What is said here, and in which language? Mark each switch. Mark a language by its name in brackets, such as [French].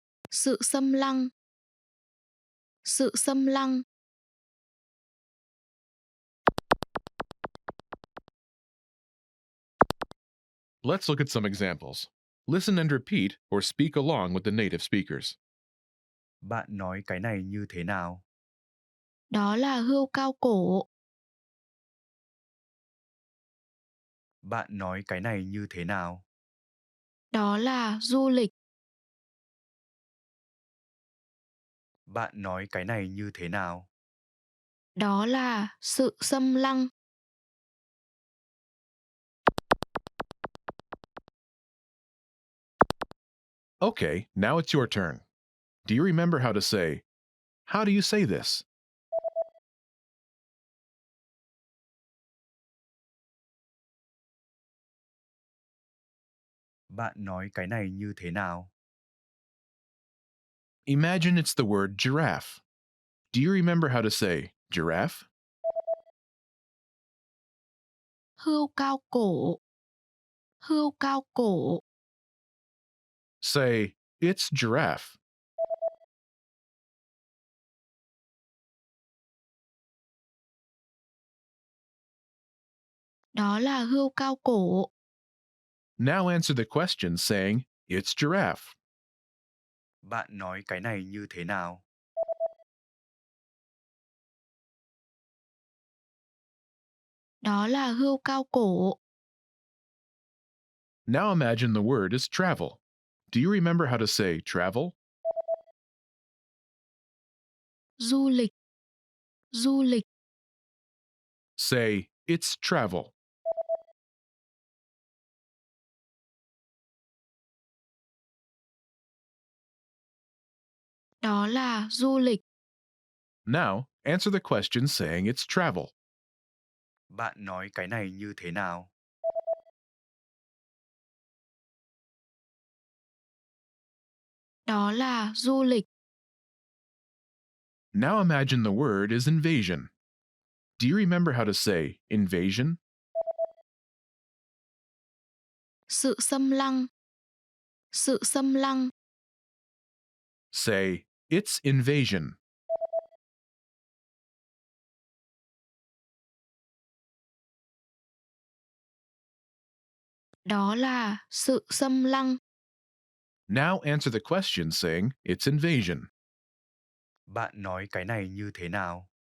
[Vietnamese] Sự xâm lăng. Sự xâm lăng. [English] Let's look at some examples. Listen and repeat or speak along with the native speakers. [Vietnamese] Bạn nói cái này như thế nào? Đó là hươu cao cổ. Bạn nói cái này như thế nào? Đó là du lịch. Bạn nói cái này như thế nào? Đó là sự xâm lăng. [English] Okay, now it's your turn. Do you remember how to say, how do you say this? [Vietnamese] Bạn nói cái này như thế nào? [English] Imagine it's the word giraffe. Do you remember how to say giraffe? [Vietnamese] Hươu cao cổ. Hươu cao cổ. [English] Say, it's giraffe. [Vietnamese] Đó là hươu cao cổ. [English] Now answer the question saying, it's giraffe. [Vietnamese] Bạn nói cái này như thế nào? Đó là hươu cao cổ. [English] Now imagine the word is travel. Do you remember how to say travel? [Vietnamese] Du lịch. Du lịch. [English] Say, it's travel. [Vietnamese] Đó là du lịch. [English] Now, answer the question saying it's travel. [Vietnamese] Bạn nói cái này như thế nào? Đó là du lịch. [English] Now imagine the word is invasion. Do you remember how to say invasion? [Vietnamese] Sự xâm lăng. Sự xâm lăng. [English] Say, it's invasion. [Vietnamese] Đó là sự xâm lăng. [English] Now answer the question saying it's invasion. [Vietnamese] Bạn nói cái này như thế nào?